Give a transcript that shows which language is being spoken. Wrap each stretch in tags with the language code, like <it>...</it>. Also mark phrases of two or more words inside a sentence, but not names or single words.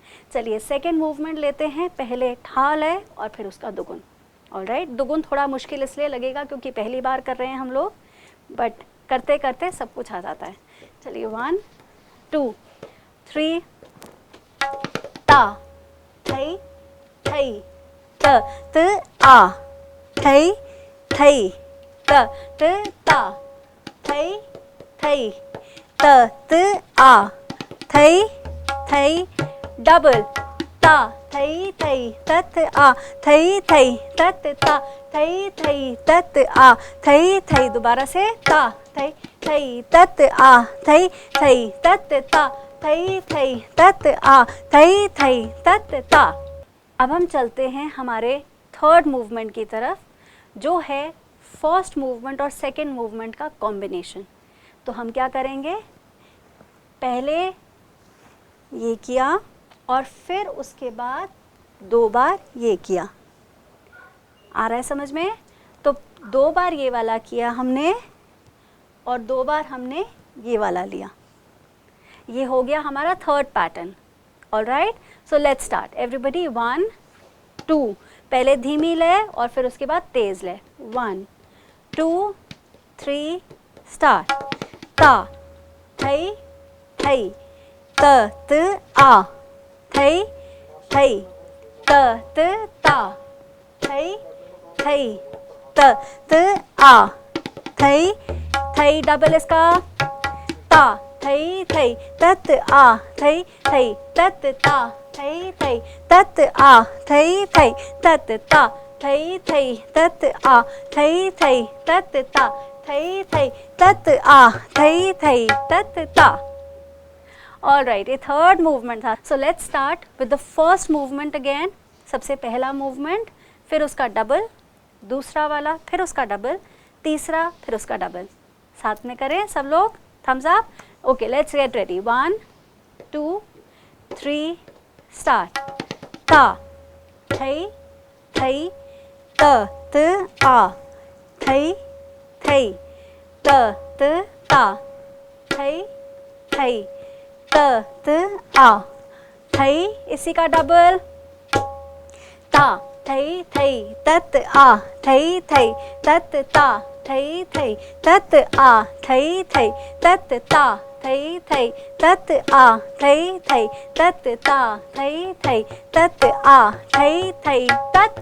<hi>चलिए</hi> <en>second movement</en> <hi>लेते हैं, पहले ठा लय और फिर उसका दुगुन। ऑलराइट, दुगुन थोड़ा मुश्किल इसलिए लगेगा क्योंकि पहली बार कर रहे हैं हम लोग, बट करते करते सब कुछ आ जाता है। चलिए 1 2 3 ता थई थई त त आ थई थई त त ता थई थई त त आ थई थई डबल ता थई थई तत आ थई थई तत ता थई थई तत आ थई थई, दोबारा से ता थई थई तत आ थई थई तत ता थई थई तत आ थई थई तत ता। अब हम चलते हैं हमारे</hi> <en>third movement</en> <hi>की तरफ जो है</hi> <en>first movement</en> <hi>और</hi> <en>second movement</en> <hi>का कॉम्बिनेशन। तो हम क्या करेंगे, पहले ये किया और फिर उसके बाद 2 बार ये किया। आ रहा है समझ में? तो 2 बार ये वाला किया हमने और 2 बार हमने ये वाला लिया। ये हो गया हमारा</hi> <en>third pattern. alright, so let's start everybody.</en> <hi>1 2, पहले धीमी लय और फिर उसके बाद तेज लय। 1 2 3 स्टार्ट। ता थई थई त त आ थई थई त त ता थई थई त त आ थई थई, डबल इसका ता थई थई तत आ थई थई तत ता थई थई तत आ थई थई तत ता थई थई तत आ थई थई तत ता थई थई तत आ थई थई तत ता।</hi> <en>alright, ये third movement था। so let's start with the first movement again.</en> <hi>सबसे पहला मूवमेंट, फिर उसका डबल, दूसरा वाला, फिर उसका डबल, तीसरा, फिर उसका डबल। साथ में करें सब लोग,</hi> <en>thumbs up. okay, let's get ready. 1 2 3 start.</en> <hi>ता थई थई त त आ थई थई त त ता थई थई त त आ थई, इसी का डबल ता थई थई तत आ थई थई तत ता थई थई तत आ थई थई तत ता थई थई तत आ थई थई तत ता थई थई तत आ थई थई तत।</hi>